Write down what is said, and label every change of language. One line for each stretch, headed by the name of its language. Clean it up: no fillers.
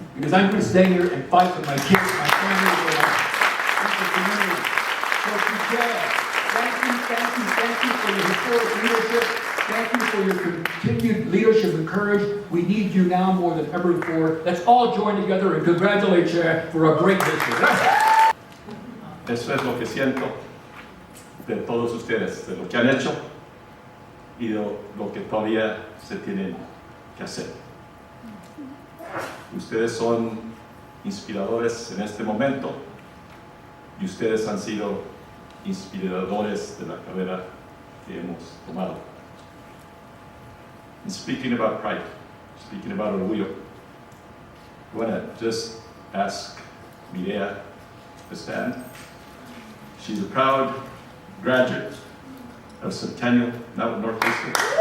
English: Because I'm going to stay here and fight for my kids, my family, and the community. So today, thank you for your historic leadership. Thank you for your continued leadership and courage. We need you now more than ever before. Let's all join together and congratulate Chair for a great history.
Spanish: Gracias. Eso es lo que siento de todos ustedes, de lo que han hecho y de lo que todavía se tienen que hacer. Ustedes son inspiradores en este momento y ustedes han sido inspiradores de la carrera que hemos tomado.
English: And speaking about pride, speaking about orgullo, I want to just ask Mireya to stand. She's a proud graduate of Centennial, now at Northeastern.